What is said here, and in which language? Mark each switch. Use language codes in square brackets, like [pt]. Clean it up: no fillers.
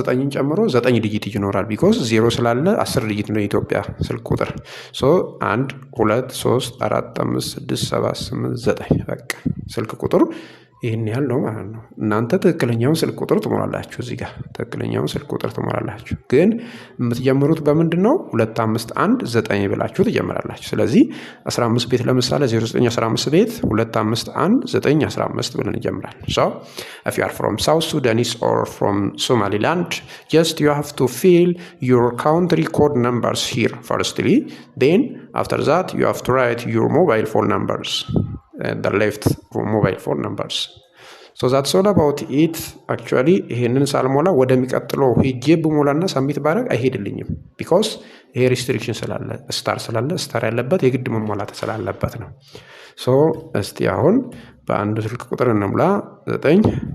[am] 9ን ጨምሮ 9 ዲጂት ይኖራል። ቢኮዝ 0 ስላለ 10 ዲጂት ነው የኢትዮጵያ ስልክ ቁጥር። 1 2 3 4 5 6 7 8 9 በቃ ስልክ ቁጥሩ ይህን ያህል ነው ማለት ነው። እናንተ ትክክለኛውን ስልክ ቁጥር ትሞላላችሁ። እዚህ ጋር ትክክለኛውን ስልክ ቁጥር ትሞላላችሁ። ግን የምትጀምሩት በምንድን ነው? 251 ብላችሁ ትጀምራላችሁ። ስለዚህ 15 ቤት ለምሳሌ 0915 ቤት 251 ብለን እንጀምራለን። [en] So if you are from South Sudanese or from Somaliland, just you have to fill your country code numbers here firstly. Then after that you have to write your mobile phone numbers. The left mobile phone numbers. So that's all about it. [am] Actually ይሄንን ሳልሞላ ወደሚቀጥለው ሄጄ ብሞላና ሳሚት ባረግ አይሄድልኝም። ቢኮዝ ይሄ ሪስትሪክሽን ስላለ ስታር ያለበት የግድ መሟላት ስላለበት ነው። ሶ እስቲ አሁን በአንዱ ስልክ ቁጥር እንሙላ 9